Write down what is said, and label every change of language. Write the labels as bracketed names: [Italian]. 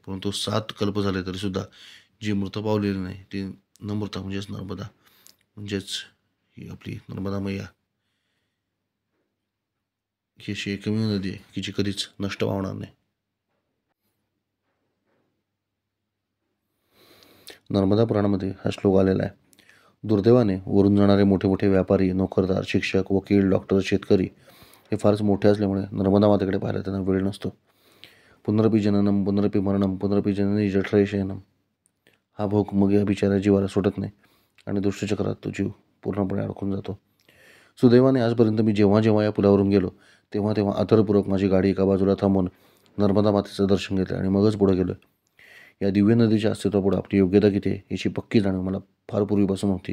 [Marathi] परंतु 7 कल्प झाले तरीसुद्धा जी मृत पावलेली नाही ती न मृता म्हणजेच नर्मदा, म्हणजेच ही आपली नर्मदा मैया ही अशी एकमेव नदी आहे की जी कधीच नष्ट पावणार नाही. नर्मदा पुराणामध्ये हा श्लोक आलेला आहे. दुर्दैवाने वरून जाणारे मोठे मोठे व्यापारी, नोकरदार, शिक्षक, वकील, डॉक्टर, शेतकरी हे फारच मोठे असल्यामुळे नर्मदा मातेकडे पाहायला त्यांना वेळ नसतो. [Sanskrit] पुनरपी जननम पुनरपी मरणम पुनरपी जननी जठरे शयनम. [Marathi] हा भोग मग या बिचाऱ्या जीवाला सुटत नाही आणि दुष्टचक्रात तो जीव पूर्णपणे अडकून जातो. सुदैवाने आजपर्यंत मी जेव्हा जेव्हा या पुलावरून गेलो तेव्हा तेव्हा आदरपूर्वक माझी गाडी एका बाजूला थांबवून नर्मदा मातेचं दर्शन घेतलं आणि मगच पुढे गेलो. या दिव्य नदीच्या अस्तित्वापुढे आपली योग्यता किती आहे याची पक्की जाणीव मला फार पूर्वीपासून होती.